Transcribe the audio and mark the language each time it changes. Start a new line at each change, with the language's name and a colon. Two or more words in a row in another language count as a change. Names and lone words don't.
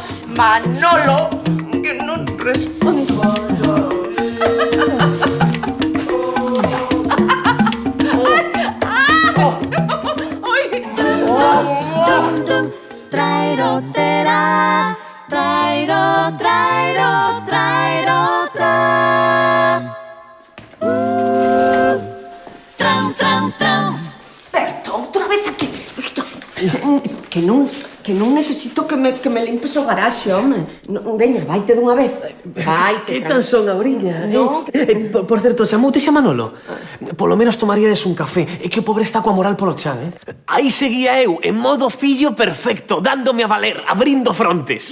Galician: Manolo, que non respondo. Trairo, terá, trairo, trairo, trairo, tra. Tram, tram, tram. Berto, outra vez aquí. Que non necesito que me limpes o garaxe, home. Veña, vaite dunha vez. Vaite. Que tan son, Auriña? No. Por certo, chamoute xa Manolo. Polo menos tomaríades un café. É que o pobre está coa moral polo chan, Aí seguía eu, en modo fillo perfecto, dándome a valer, abrindo frontes.